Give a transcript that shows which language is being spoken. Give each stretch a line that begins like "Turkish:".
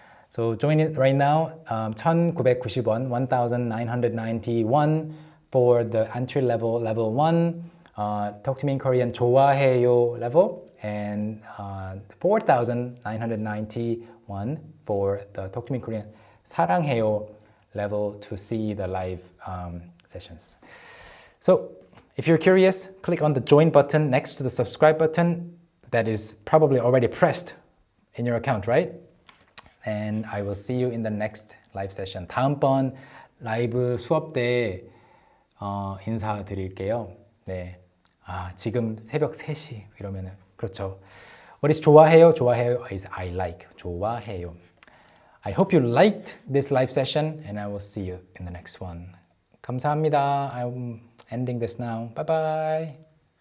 English: So join it right now, 1,990원, 1,991 for the entry level, level 1, Talk to Me in Korean 좋아해요 level, and 4,991 for the Talk to Me in Korean 사랑해요 level to see the live sessions. So if you're curious, click on the join button next to the subscribe button that is probably already pressed in your account, right? And I will see you in the next live session.
Korean: 다음번 라이브 수업 때 인사드릴게요. 네. 지금 새벽 3시 이러면은 그렇죠.
English: What is 좋아해요? 좋아해요 is I like.
Korean: 좋아해요.
English: I hope you liked this live session and I will see you in the next one.
Korean: 감사합니다.
English: I'm ending this now. Bye bye.